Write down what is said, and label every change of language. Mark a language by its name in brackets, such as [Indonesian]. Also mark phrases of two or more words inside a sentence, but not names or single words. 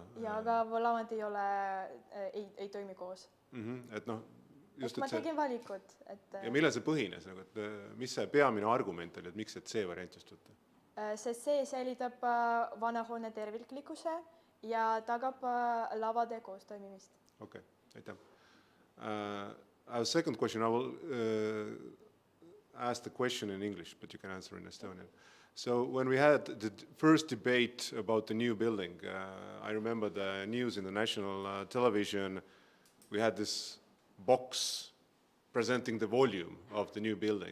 [Estonian] Ja, aga lamad ei toimi koos. Et noh, just ma tegin valikud. Ja millal see põhines? Mis see peamine argument oli, et miks see C variant just võtta? See C säilitab vana hoone terviklikkuse ja tagab lavade koos toimimist. Okay, aitäh. [English] I have a second question. I will ask the question in English, but you can answer in Estonian. So when we had the first debate about the new building, I remember the news in the national television, we had this box presenting the volume of the new building.